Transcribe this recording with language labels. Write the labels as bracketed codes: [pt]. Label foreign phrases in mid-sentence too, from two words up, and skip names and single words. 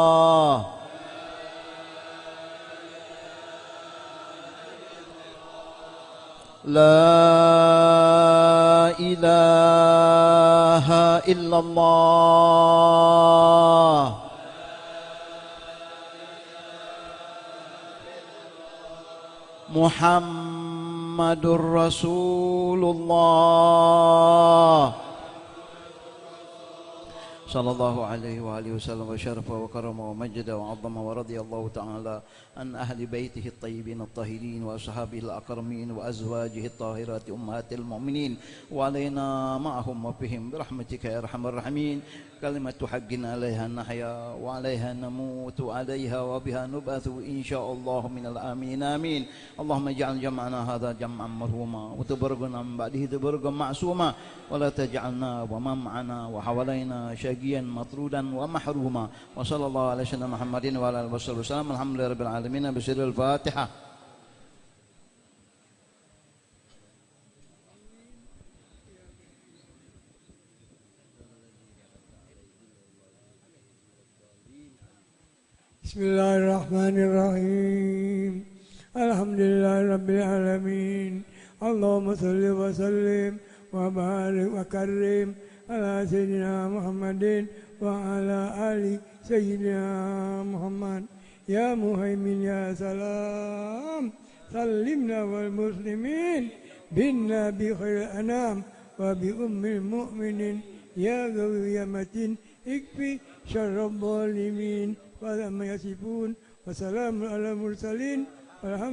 [ar] لا إله إلا الله محمد رسول الله صلى الله عليه و وآله وسلم وشرف وكرم ومجد وعظم ورضي الله تعالى عن أهل بيته الطيبين الطاهرين وأصحابه الأكرمين وأزواجه الطاهرات أمهات المؤمنين وعلينا معهم وبهم برحمتك يا أرحم الراحمين. كلمة حق عليها نحيا وعليها نموت عليها وبها نبعث إن شاء الله من الآمنين آمين. اللهم اجعل جمعنا هذا جمعا مرحوما وتفرقنا من بعده تفرقا معصوما ولا تجعلنا ومن معنا وحوالينا شقيا مطرودا ومحروما. وصلى الله على سيدنا محمد وعلى آله وسلم. الحمد لله رب العالمين. بسم الله الفاتحة. Bismillahirrahmanirrahim. الحمد لله رب العالمين. اللهم صل وسلم وبارك وكرم على سيدنا محمد وعلى آل سيدنا محمد. يا مهيمن يا سلام سلمنا والمسلمين بالنبي خير الأنام وبأم المؤمنين يا قوي يا متين اكف شر الظالمين ولم يصفون وسلام على المرسلين.